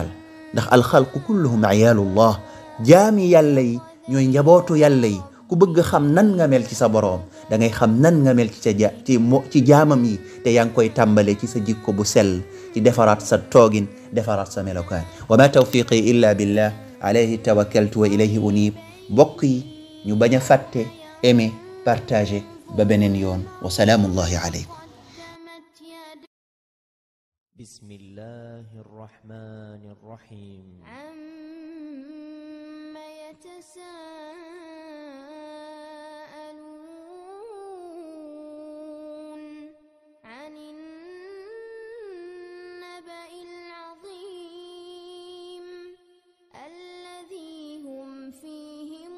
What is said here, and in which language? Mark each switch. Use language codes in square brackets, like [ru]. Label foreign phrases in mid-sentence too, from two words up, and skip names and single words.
[wo] ndax [ar] الخلق كلهم عيال الله, [wo] jaami yàlla yi ñooy njabootu yàlla yi, ku bëgg xam nan nga mel ci sa boroom da ngay xam nan nga mel ci sa ci jaamam yi te yaa ngi koy tàmbale ci sa jikko bu sell ci defaraat sa toogin defaraat sa melokaan [ar] وما توفيقي إلا بالله عليه توكلت وإليه أنيب [wo] mbokk yi ñu bañ a fàtte [fr] aimer partager [wo] ba beneen yoon [ar] وسلام الله عليكم بسم الله الرحمن الرحيم عما يتساءلون عن النبأ العظيم الذي هم فيه